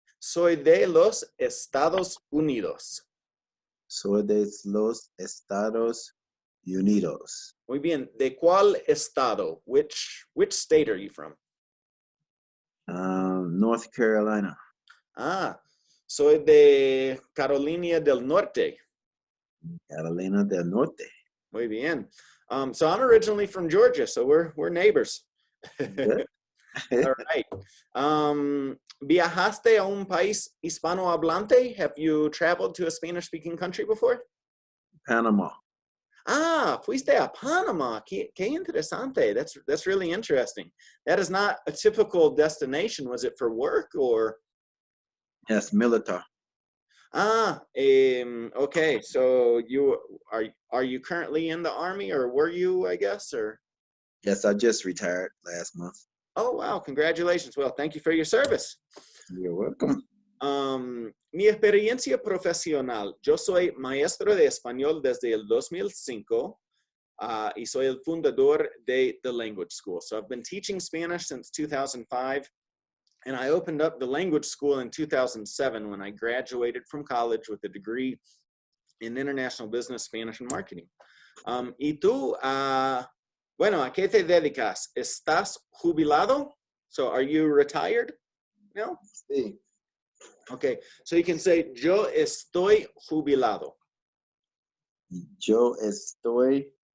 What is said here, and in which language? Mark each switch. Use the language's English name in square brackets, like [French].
[Spanish] Soy de los Estados Unidos. Soy de los Estados Unidos. Muy bien. ¿De cuál estado? [English] Which state are you from? North Carolina. [Spanish] Soy de Carolina del Norte. Carolina del Norte. Muy bien. [English] So I'm originally from Georgia, so we're neighbors. Good. All right. ¿Viajaste a un país hispanohablante? Have you traveled to a Spanish-speaking country before? Panama. Ah, fuiste a Panama. Qué interesante. That's really interesting. That is not a typical destination. Was it for work or? Yes, military. Okay. So are you currently in the army, or were you, I guess, or? Yes, I just retired last month. Oh, wow. Congratulations. Well, thank you for your service. You're welcome. [Spanish] Mi experiencia profesional. Yo soy maestro de español desde el 2005 y soy el fundador de The Language School. [English] So I've been teaching Spanish since 2005, and I opened up the language school in 2007 when I graduated from college with a degree in international business, Spanish, and marketing. [Spanish] ¿Y tú, bueno, a qué te dedicas? ¿Estás jubilado? [English] So are you retired? No? [Spanish] Sí. [English] Okay, so you can say, [Spanish] yo estoy jubilado. Yo estoy